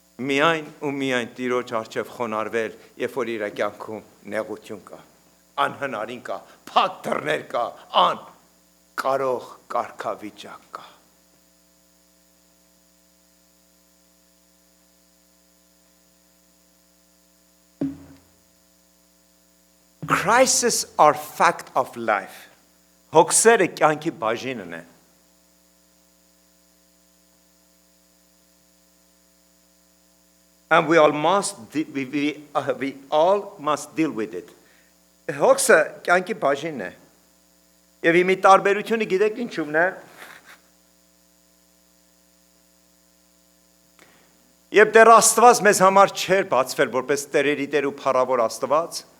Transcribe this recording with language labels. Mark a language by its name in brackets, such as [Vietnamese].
[Armenian] միայն ու միայն Տիրոջ առջև խոնարհվել, երբ որ իր կյանքում նեղություն կա, անհնարին կա, փակ դռներ կա, անկարող կարգավիճակ կա։ [English] Crises are fact of life. [Armenian] Հոգսերը կյանքի բաժինն է։ [English] And we all must deal with it. [Armenian] Հոգսը կյանքի բաժինն է։ Եվ իմի տարբերությունը գիտեք ինչու՞մն է։ Եվ դեռ Աստված մեզ համար չէր բացվել որպես տերերի տեր ու փառավոր Աստված,